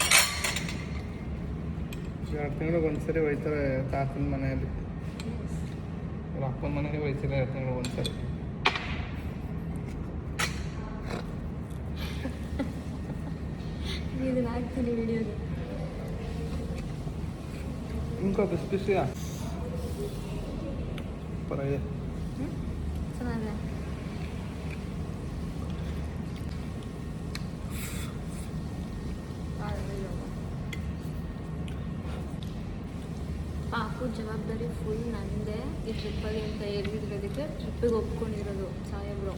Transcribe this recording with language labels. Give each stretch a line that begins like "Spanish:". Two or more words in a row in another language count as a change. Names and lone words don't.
Kannada: 2 ತಿಂಗಳಿಗೆ ಒಂದ್ಸರಿ ಹೋಯ್ತಾರೆ ತಾತನ ಮನೆಯಲ್ಲಿ. ಅವ್ರ ಅಪ್ಪನ ಮನೆಗೆ ಹೋಯ್ತಿಲ್ಲ 2 ತಿಂಗಳಿಗೆ ಒಂದ್ಸರಿ. ಇದನ್ನ ಹಾಕ್ತೀನಿ ವಿಡಿಯೋದು.
Hindi: इनको बिस्किट पर ये
Kannada: ಚೆನ್ನಾಗಿದೆ. ಪಾಪು ಜವಾಬ್ದಾರಿ ಫುಲ್ ನಂದೇ. ಈ ಟ್ರಿಪ್ಪಲ್ಲಿ ಅಂತ ಹೇಳಿದ್ರದಕ್ಕೆ ಟ್ರಿಪ್ಪಿಗೆ ಒಪ್ಕೊಂಡಿರೋದು ಸಾಹೇಬ್ರು.